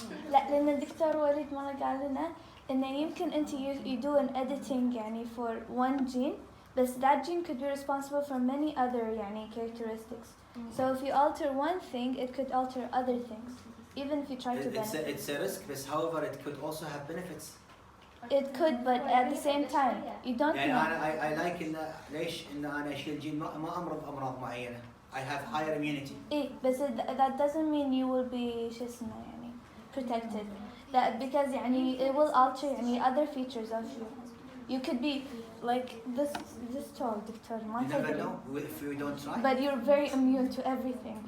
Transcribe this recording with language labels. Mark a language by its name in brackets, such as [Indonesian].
[Arabic] لا لأن الدكتور وليد مرة قال لنا إنه يمكن أنت [English] you do an editing [Arabic] يعني [English] for one gene but that gene could be responsible for many other يعني characteristics. So if you alter one thing, it could alter other things, even if you try to benefit. it's a risk but however it could also have benefits It could, but at the same time, you don't [Arabic] يعني [English] know. [Arabic] انا [English] I like [Arabic] ان ليش ان انا اشيل جين ما امرض امراض معينه [English] I have higher immunity [Arabic] إيه بس [English] that doesn't mean you will be [Arabic] شو اسمه يعني [English] protected. That because [Arabic] يعني [English] it will alter يعني other features of you. You could be like this tall [Arabic] دكتور ما [English] you never [Arabic] تدري. [English] know if you don't try But you're very immune to everything.